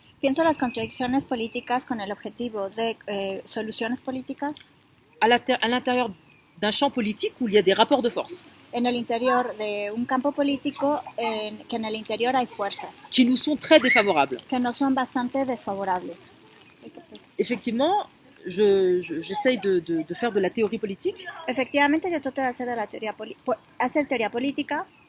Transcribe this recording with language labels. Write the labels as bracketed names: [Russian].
[Spanish] Pienso las contradicciones políticas con el objetivo de soluciones políticas. [French] À l'intérieur d'un champ politique où il y a des rapports de force. [Spanish] En el interior de un campo político que en el interior hay fuerzas. [French] Qui nous sont très défavorables. [Spanish] Que nos son bastante desfavorables. [French] Effectivement, j'essaye de faire de la théorie politique. [Spanish] Efectivamente, yo trato de hacer de la hacer teoría política.